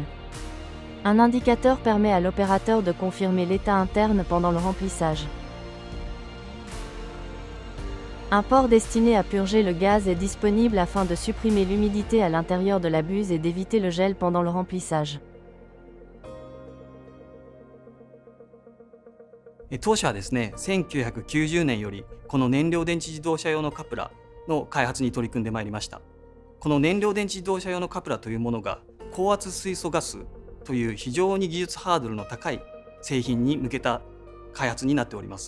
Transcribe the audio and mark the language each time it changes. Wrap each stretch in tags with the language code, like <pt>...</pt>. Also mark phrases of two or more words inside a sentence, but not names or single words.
<fr>Un indicateur permet à l'opérateur de confirmer l'état interne pendant le remplissage. Un port destiné à purger le gaz est disponible afin de supprimer l'humidité à l'intérieur de la buse et d'éviter le gel pendant le remplissage.</fr> <ja>当社はですね、1990年よりこの燃料電池自動車用のカプラの開発に取り組んでまいりました。この燃料電池自動車用のカプラというものが高圧水素ガスという非常に技術ハードルの高い製品に向けた開発になっております。</ja>